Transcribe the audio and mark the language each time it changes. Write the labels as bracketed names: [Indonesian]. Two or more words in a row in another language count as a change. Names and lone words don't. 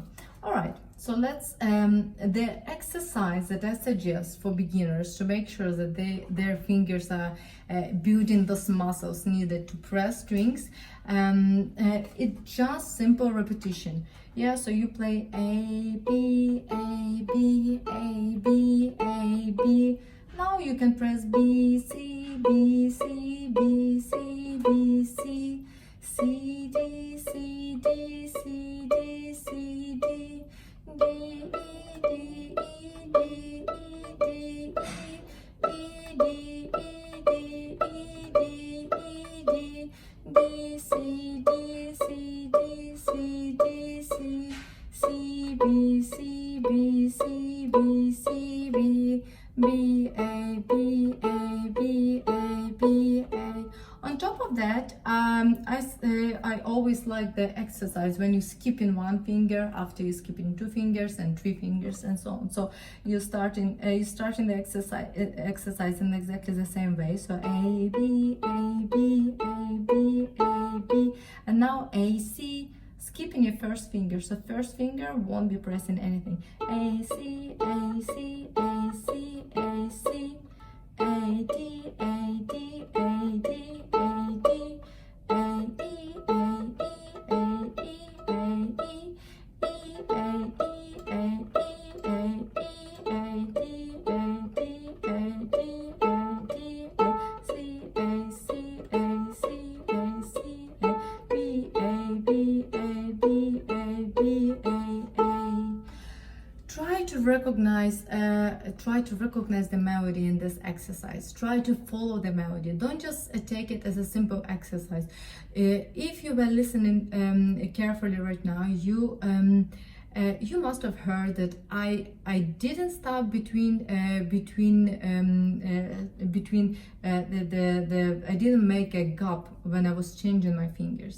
[English] All right, so let's the exercise that I suggest for beginners to make sure that their fingers are building those muscles needed to press strings. It's just simple repetition. Yeah, so you play A, B, A, B, A, B, A, B. Now you can press B, C, B, C, B, C, B, C, C, D, C, D, C, D, C, D, D, E, D, E, D, E, D, E, D, E, D, E, D, D, C, D, C, D, C, D, C, C, B, C, B, C, B, C, B, B, A, B, A, B, A, B, A. On top of that, I always like the exercise when you skip in one finger after you skip in two fingers and three fingers and so on. So you're starting the exercise in exactly the same way. So A, B, A, B, A, B, A, B, and now A, C. Skipping your first finger, so first finger won't be pressing anything. A, C, A, C, A, C, A, C, A, D, A, D, A, D, A, D, A, E, A, E, A, E, A, E, E, A, E, A, E, A, E, A, D, A, D, A, D, A, D, A, C, A, C, A, C, A, C, A, B, A, B, A, B, A, B, A, A. Try to recognize the melody in this exercise. Try to follow the melody. Don't just take it as a simple exercise. If you were listening carefully right now, you must have heard that I didn't stop between I didn't make a gap when I was changing my fingers.